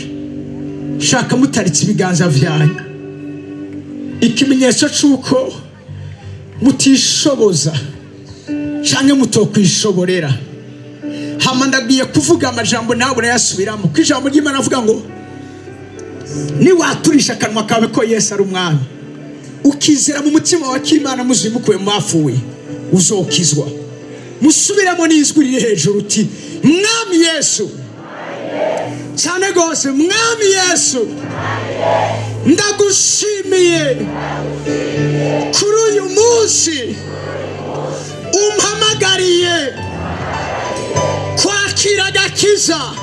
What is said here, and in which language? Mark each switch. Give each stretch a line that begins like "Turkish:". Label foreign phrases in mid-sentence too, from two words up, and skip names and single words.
Rundi: Shaka mutaritse ibiganza vyanyu, ikimenyetso cy'uko mutishoboza canke mutokwishoborera. Hama ndagiye kuvuga amajambo nawe urayasubiramo. Kwijambo ry'Imana avuga ngo niwaturisha akanwa kawe ko Yesu ari umwami, ukizera mu mutima wa Imana muzimukuye mu bafuwe, uzokizwa. Musubiramo n'ijwi riri hejuru uti mwami Yesu, cyane gose mwami Yesu, ndagushimiye kuri uyu munsi umpamagariye kwakira agakiza.